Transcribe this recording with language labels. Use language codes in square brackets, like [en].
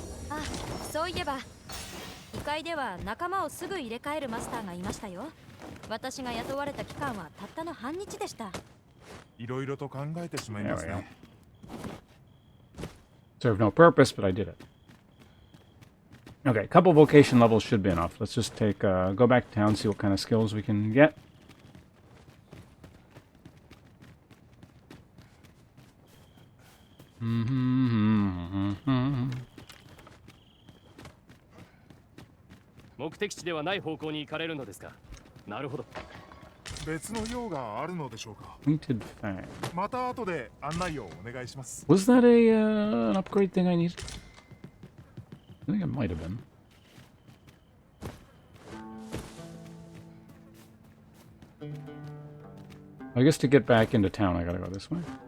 [ja] あ、そういえば異界では仲間をすぐ入れ替えるマスターがいましたよ。私が雇われた期間はたったの半日でした。いろいろと考えてしまい [en] There [ja] ます [en] we go. [ja] ね。 [en] Served no purpose, but I did it. Okay, couple vocation levels should be enough. Let's just take, go back to town, see what kind of skills we can get. Mm-hmm. [ja] 目的地ではない方向に行かれるのですか。なるほど。別の用があるのでしょうか。 [en] Pointed fang. [ja] また後で案内をお願いします。 [en] Was that an upgrade thing I needed? I think it might have been. I guess to get back into town, I gotta go this way.